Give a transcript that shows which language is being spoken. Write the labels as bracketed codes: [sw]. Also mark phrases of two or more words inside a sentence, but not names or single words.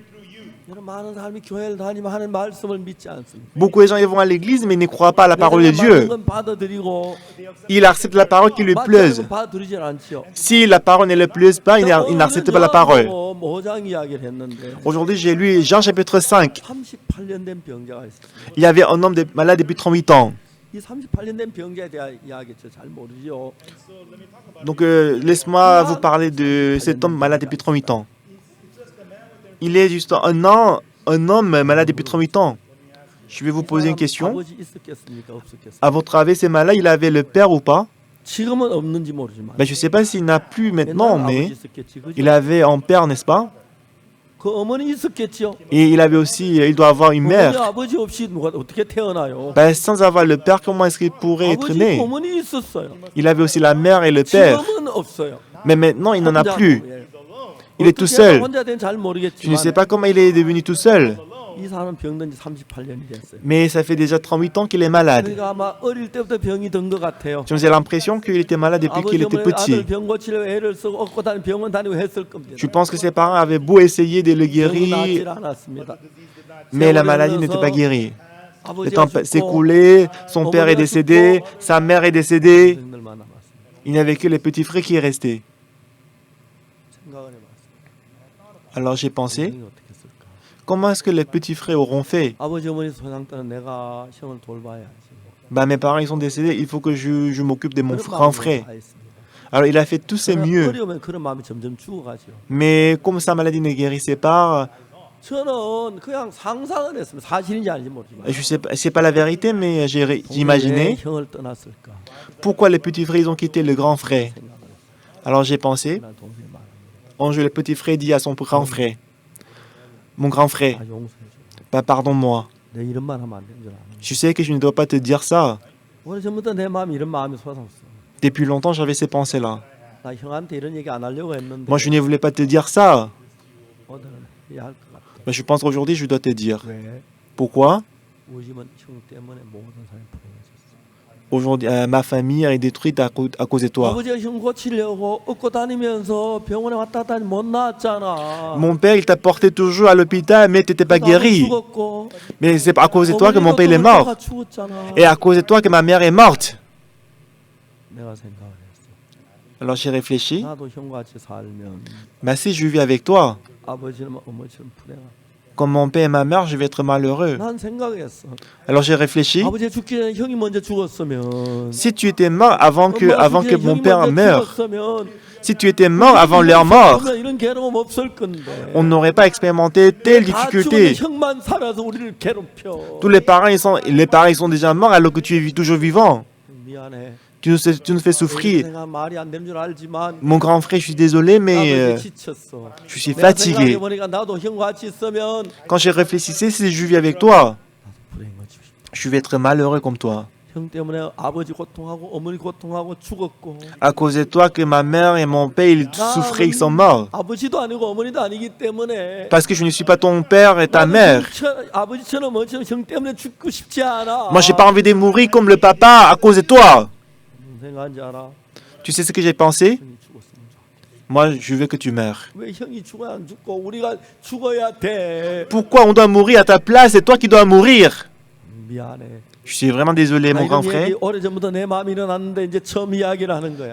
[fr] Beaucoup de gens ils vont à l'église mais ils ne croient pas à la parole de Dieu. Ils acceptent la parole qui lui plaise. Si la parole ne lui plaise pas, ils n'acceptent pas la parole. Aujourd'hui, j'ai lu Jean chapitre 5. Il y avait un homme malade depuis 38 ans. [ko] 이 38년 된 병자에 대한 이야기 잘 모르죠. [fr] Donc, laisse-moi vous parler de cet homme malade depuis 38 ans. Il est juste un homme malade depuis 38 ans. Je vais vous poser une question. [ko] 아버지 있었겠습니까? 없었겠습니까? [fr] À votre avis, ces malades, il avait le père ou pas? [ko] 지금은 없는지 모르지만. [fr] Ben, je ne sais pas s'il n'a plus maintenant, [ko] 옛날에 [fr] mais [ko] 아버지 있었겠지, 그죠? [fr] il avait un père, n'est-ce pas? [ko] 그 어머니 있었겠죠. [fr] Et il avait aussi, il doit avoir une [ko] 어머니 [fr] mère. [ko] 아버지 없이 누가 어떻게 태어나요? [fr] Ben, sans avoir le père, comment est-ce qu'il pourrait être [ko] 아버지 [fr] né? [ko] 어머니 있었어요. [fr] Il avait aussi la mère et le père. [ko] 지금은 없어요. [fr] Mais maintenant, il n'en a [ko] 혼자고, [fr] plus. [ko] 예. [fr] Il est tout [ko] 어떻게 [fr] seul. [ko] 혼자 된 잘 [fr] Je ne [ko] 모르겠지만 [fr] sais pas comment il est devenu tout seul. [ko] 이 사람은 병든 지 38년이 됐어요. [fr] Mais ça fait déjà 38 ans qu'il est malade. [ko] 그러니까 아마 어릴 때부터 병이 든 것 같아요. [fr] J'ai l'impression qu'il était malade depuis qu'il [ko] 아버지 [fr] était [ko] 어머니 아들 [fr] petit. [ko] 병 고치려고 애를 쓰고 업고 다니고 병원 다니고 했을 겁니다. [fr] Je pense que ses parents avaient beau essayer de le [ko] 병은 [fr] guérir, [ko] 낫질 않았습니다. [fr] mais la maladie n'était pas guérie. Le [ko] 아버지가 [fr] temps s'est écoulé, son père est décédé, sa mère est décédée. [ko] 형들만 남았습니다. [fr] Il n'y avait que les petits frères qui restaient. [ko] 생각을 해봤습니다. [fr] Alors j'ai pensé, [ko] 형이 어떻게 했을까? [fr] comment est-ce que les petits frères auront fait? [ko] 아버지 어머니 소장 때는 내가 형을 돌봐야지. [fr] Bah, mes parents ils sont décédés, il faut que je m'occupe de mon [ko] 그런 [fr] grand [ko] 마음으로 [fr] frère. [ko] 다 했습니다. [fr] Alors il a fait tout ses mieux. [ko] 어려우면 그런 마음이 점점 죽어가죠. [fr] Mais comme sa maladie ne guérissait pas, [ko] 저는 그냥 상상을 했습니다. 사실인지 아닌지 모르지만. [fr] je sais pas, c'est pas la vérité, mais j'ai [ko] 왜 [fr] imaginé [ko] 형을 떠났을까? [fr] pourquoi les petits frères ils ont quitté le grand frère. [ko] 생각을 했어요. [fr] Alors j'ai pensé, [ko] 난 동생이 많아. [fr] un jour le petit frère dit à son grand frère, mon grand frère, [ko] 아 용서해줘. [fr] bah, pardonne-moi. [ko] 내 이런 말 하면 안 되는 줄 아는. [fr] Je sais que je ne dois pas te dire ça. [ko] 오래전부터 내 마음이 이런 마음이 솟았어. [fr] Depuis longtemps, j'avais ces pensées-là. [ko] 나 형한테 이런 얘기 안 하려고 했는데. [fr] Moi, je ne voulais pas te dire ça. [ko] 오늘은 해야 할 것 같아. [fr] Mais je pense qu'aujourd'hui, je dois te dire. [ko] 왜? [fr] Pourquoi? [ko] 우리 집은 형 때문에 모든 사람이 불행해졌어. [fr] Aujourd'hui, ma famille est détruite à cause de toi. [ko] 아버지가 형 고치려고 업고 다니면서 병원에 왔다 갔다 하니 못 나았잖아. [fr] Mon père, il t'a porté toujours à l'hôpital, mais tu n'étais pas guéri. [ko] 죽었고, [fr] Mais c'est à cause de toi que mon père il est [ko] 어머니도 [fr] mort. [ko] 돌아가 죽었잖아. [fr] Et à cause de toi que ma mère est morte. [ko] 내가 생각을 했어. [fr] Alors j'ai réfléchi. [ko] 나도 형과 같이 살면 [fr] Bah, si je vis avec toi, [ko] 아버지는 어머니처럼 불행하. [fr] comme mon père et ma mère, je vais être malheureux. [ko] 난 생각했어. [fr] Alors j'ai réfléchi. [ko] 아버지가 죽기 전에 형이 먼저 죽었으면, [fr] Si tu étais mort avant que [ko] 엄마가 죽기 전에 [fr] mon [ko] 형이 [fr] père [ko] 먼저 [fr] meure, [ko] 죽었으면 [fr] si tu étais mort avant leur mort, [ko] 그러면 이런 괴로움 없을 건데. [fr] on n'aurait pas expérimenté telle [ko] 다 [fr] difficulté. [ko] 죽은 형만 살아서 우리를 괴롭혀. [fr] Tous les parents ils sont déjà morts alors que tu es toujours vivant. [ko] 미안해. [fr] Tu nous fais souffrir. [ko] 내가 말이 안 되는 줄 알지만 [fr] Mon grand frère, je suis désolé, mais [ko] 아버지 지쳤어. [fr] je suis [ko] 내가 [fr] fatigué. [ko] 생각해보니까 나도 형과 같이 있으면 [fr] Quand je réfléchissais, si je vis avec toi, [ko] 나도 불행해지고 싶어. [fr] je vais être malheureux comme toi. [ko] 형 때문에 아버지 고통하고 어머니 고통하고 죽었고. [fr] À cause de toi que ma mère et mon père ils souffraient, ils sont morts. [ko] 아버지도 아니고 어머니도 아니기 때문에 [fr] Parce que je ne suis pas ton père et ta mère. [ko] 아버지처럼 어머니처럼 형 때문에 죽고 싶지 않아. [fr] Moi, j'ai pas envie de mourir comme le papa à cause de toi. [ko] 생각한지 알아? [fr] Tu sais ce que j'ai pensé? [ko] 형이 죽었으면 좋겠다. [fr] Moi, je veux que tu meurs. [ko] 왜 형이 죽어야 안 죽고 우리가 죽어야 돼? [fr] Pourquoi on doit mourir à ta place? C'est toi qui dois mourir. [ko] 미안해. [fr] Je suis vraiment désolé, mon grand [ko] 이런 [fr] frère. [ko] 얘기 오래전부터 내 마음이 일어났는데 이제 처음 이야기를 하는 거야.